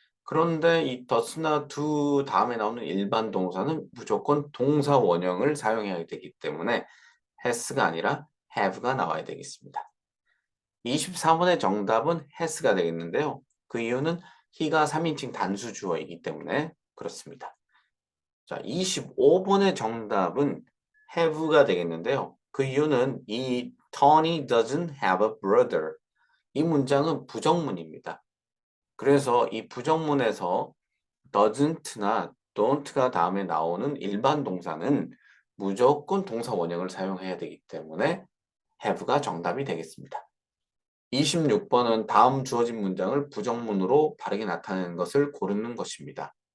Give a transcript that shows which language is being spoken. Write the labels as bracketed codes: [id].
[ko] 그런데 이 does나 do 다음에 나오는 일반 동사는 무조건 동사 원형을 사용해야 되기 때문에 has가 아니라 have가 나와야 되겠습니다. 24번의 정답은 has가 되겠는데요. 그 이유는 he가 3인칭 단수 주어이기 때문에 그렇습니다. 자, 25번의 정답은 have가 되겠는데요. 그 이유는 이 [en] Tony doesn't have a brother. [ko] 이 문장은 부정문입니다. 그래서 이 부정문에서 doesn't나 don't가 다음에 나오는 일반 동사는 무조건 동사 원형을 사용해야 되기 때문에 have가 정답이 되겠습니다. 26번은 다음 주어진 문장을 부정문으로 바르게 나타내는 것을 고르는 것입니다.